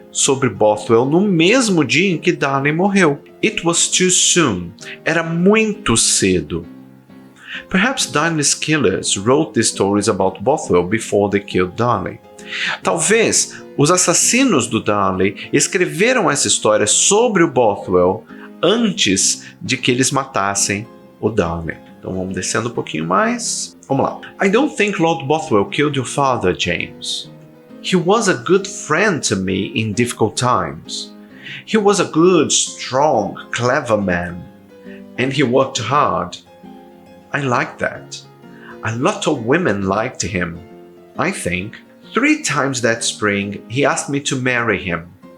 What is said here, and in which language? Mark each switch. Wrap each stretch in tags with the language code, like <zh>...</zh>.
<pt>sobre Bothwell no mesmo dia em que Darnley morreu.</pt> <en>It was too soon.</en> <pt>Era muito cedo.</pt> <en>Perhaps Darnley's killers wrote the stories about Bothwell before they killed Darnley.</en> <pt>Talvez os assassinos do Darnley escreveram essa história sobre o Bothwell antes de que eles matassem o Darnley. Então vamos descendo um pouquinho mais. Vamos lá.</pt> <en>I don't think Lord Bothwell killed your father, James. He was a good friend to me in difficult times. He was a good, strong, clever man. And he worked hard. I like that. A lot of women liked him, I think. 3 times that spring, he asked me to marry him.</en>